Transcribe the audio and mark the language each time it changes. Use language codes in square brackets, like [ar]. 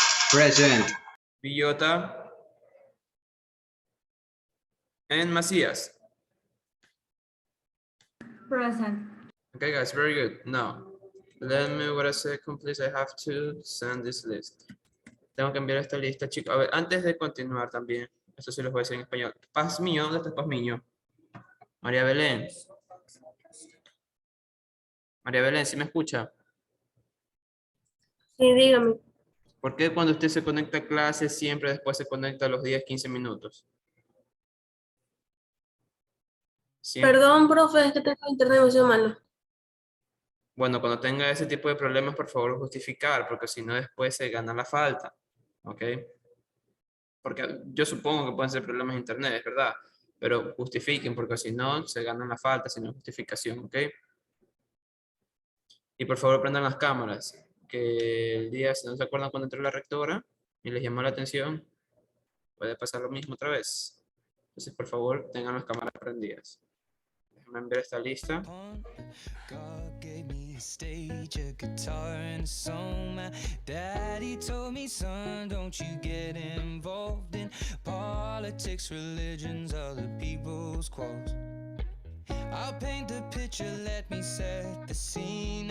[en] Present. Villota. And Macías. Present. Okay, guys, very good. Now, let me wait a second, please. I have to send this list. [es] Tengo que enviar esta lista, chicos. A ver, antes de continuar también, esto sí los voy a decir en español. Pazmiño, ¿dónde está Pazmiño? María Belén. María Belén, ¿sí me escucha? Sí, dígame. ¿Por qué cuando usted se conecta a clase siempre después se conecta a los 10, 15 minutos? Siempre. Perdón, profe, es que tengo internet demasiado malo. Bueno, cuando tenga ese tipo de problemas, por favor, justificar, porque si no después se gana la falta. ¿Ok? Porque yo supongo que pueden ser problemas de internet, ¿verdad? Pero justifiquen, porque si no, se ganan la falta, sin justificación, ¿ok? Y por favor, prendan las cámaras, que el día, si no se acuerdan cuando entró la rectora y les llamó la atención, puede pasar lo mismo otra vez. Entonces, por favor, tengan las cámaras prendidas. Déjenme ver esta lista. [en] God gave me a stage, a guitar, and a song. My daddy told me, son, don't you get involved in politics, religions, other people's quarrels. I'll paint the picture, let me set the scene.